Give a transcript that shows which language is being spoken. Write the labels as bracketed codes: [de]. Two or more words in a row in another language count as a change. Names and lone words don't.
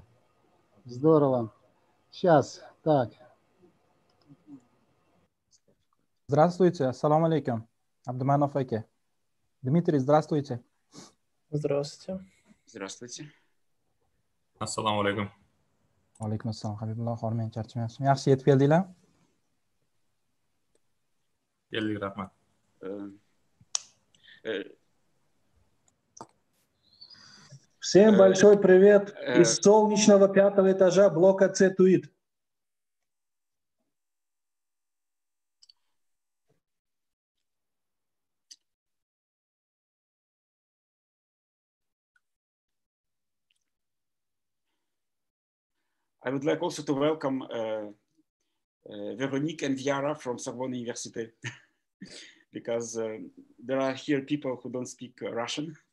[ru] Здорово. Сейчас, так. Здравствуйте, [ar] السلام عليكم. [ru] Абдуманов Аке. Дмитрий, здравствуйте. Здравствуйте. Здравствуйте. [ar] السلام عليكم. عليكم السلام. [uz] Khabibullo Nosirov charchamayapsizmi? Yaxshi yetib keldinglar? Keldik, rahmat. [ru] Всем большой привет из солнечного 5-го этажа блока С TUIT. [en] I would like also to welcome Veronique and Viara from Sorbonne University because there are here people who don't speak Russian.